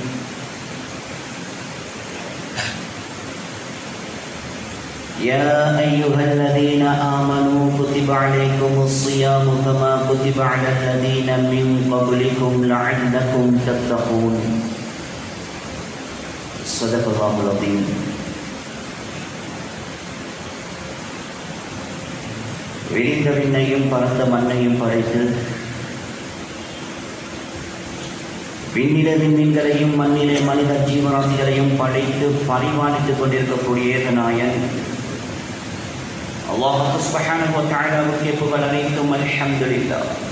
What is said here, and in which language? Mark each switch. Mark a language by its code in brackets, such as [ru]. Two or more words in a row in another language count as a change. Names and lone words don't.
[ar] يا أيها الذين آمنوا كتب عليكم الصيام كما كتب على الذين من قبلكم لعلكم تتقون صدق الله العظيم. [ta] விரிந்த விண்ணையும் பரந்த மண்ணையும் படைத்து விண்ணில விண்மீன்களையும் மண்ணிலே மனித ஜீவராசிகளையும் படைத்து பரிமாணித்துக் கொண்டிருக்கக்கூடிய ஏகநாயன் அல்லாஹ் [ar] سبحانه وتعالى [ta] புகழ் அனைத்தும் அல்ஹம்துலில்லாஹ்.